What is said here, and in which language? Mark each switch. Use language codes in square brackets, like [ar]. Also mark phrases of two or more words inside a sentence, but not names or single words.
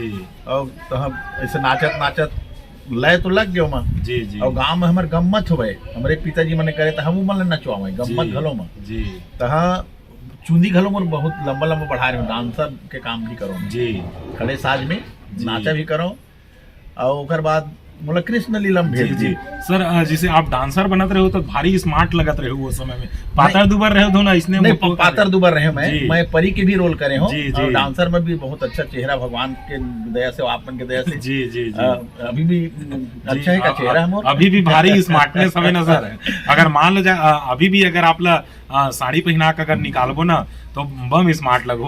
[hne] और तो हम ऐसे नाचत नाचत लय तो लग गयो मां जी जी। और गांव में हमर गम्मत होवे, हमरे पिताजी मने करे त हमू मन नचवावे गम्मत घलो में जी। तहा चुंदी घलो मोर बहुत लंबा लंबा बढ़ा रहे, डांसर के काम भी करो जी। खड़े साज में नाचा भी करो और ओकर बाद मोला कृष्ण लीलम जी भेज जी। दी। सर जिसे आप डांसर बनत रहे हो तो भारी स्मार्ट लगत रहे हो वो समय में, पातर दुबर रहे हो ना, इसने नहीं मोटो पातर दुबर रहे जी। मैं परी के भी रोल करे हूँ जी, जी। और डांसर में भी बहुत अच्छा चेहरा भगवान के दया से, आपन के दया से जी जी जी। अभी भी अच्छा है का चेहरा है मोर। अभी भी भारी स्मार्टनेस हमें नजर है। अगर मान लो जाए अभी भी अगर आप ला साड़ी पहना कर अगर निकालबो ना तो बम स्मार्ट लगो